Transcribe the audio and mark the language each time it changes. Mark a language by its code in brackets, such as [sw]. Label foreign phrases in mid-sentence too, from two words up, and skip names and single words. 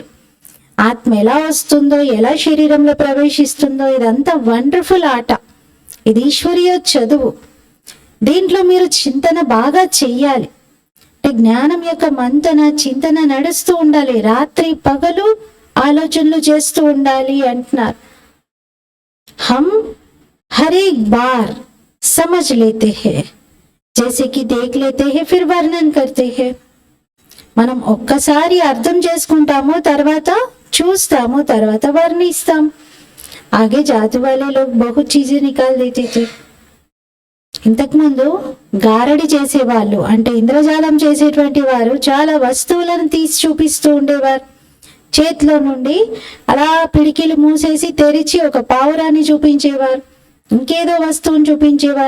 [te] ఆత్మ ఎలా వస్తుందో, ఎలా శరీరంలో ప్రవేశిస్తుందో ఇదంతా వండర్ఫుల్ ఆట. ఇది ఈశ్వరీయ చదువు. దీంట్లో మీరు చింతన బాగా చెయ్యాలి. అంటే జ్ఞానం యొక్క మంతన చింతన నడుస్తూ ఉండాలి. రాత్రి పగలు ఆలోచనలు చేస్తూ ఉండాలి అంటున్నారు. [hi] హమ్ हर एक बार समझ लेते हैं, जैसे कि देख लेते हैं फिर वर्णन करते हैं. [te] మనం ఒక్కసారి అర్థం చేసుకుంటాము, తర్వాత చూస్తాము, తర్వాత వర్ణిస్తాం. [hi] आगे जाति वाले लोग बहुत चीज़ें निकाल देते थे. [te] ఇంతకుముందు గారడి చేసేవాళ్ళు అంటే ఇంద్రజాలం చేసేటువంటి వారు చాలా వస్తువులను తీసి చూపిస్తూ ఉండేవారు. చేతిలో నుండి అలా పిడికిలు మూసేసి తెరిచి ఒక పావురాన్ని చూపించేవారు, ఇంకేదో వస్తువుని చూపించేవారు.